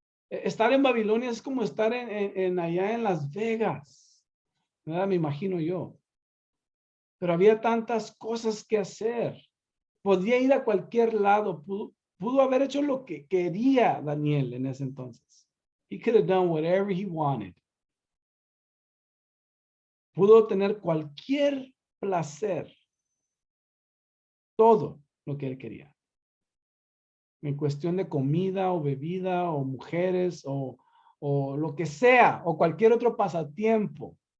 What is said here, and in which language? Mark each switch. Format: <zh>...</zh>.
<es>Estar en Babilonia es como estar allá en Las Vegas, ¿verdad? Me imagino yo. Pero había tantas cosas que hacer. Podía ir a cualquier lado, pudo haber hecho lo que quería Daniel en ese entonces.</es> <en>He could have done whatever he wanted.</en> <es>Pudo tener cualquier placer, todo lo que él quería. En cuestión de comida o bebida o mujeres o lo que sea, o cualquier otro pasatiempo.</es>